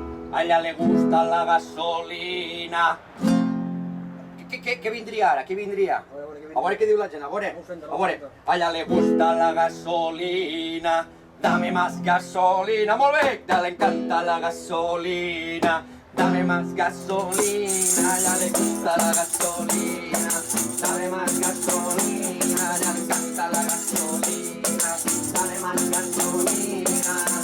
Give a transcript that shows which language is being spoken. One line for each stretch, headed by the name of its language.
Spanish: A ella le gusta la gasolina...
Catalan: Què vindria ara? Què vindria? A veure què diu la gent, a veure.
Spanish: A ella le gusta la gasolina, dame más gasolina.
Catalan: Molt bé,
Spanish: a ella le encanta la gasolina, dame más gasolina. A ella le gusta la gasolina, dame más gasolina. A ella le encanta la gasolina, dame más gasolina.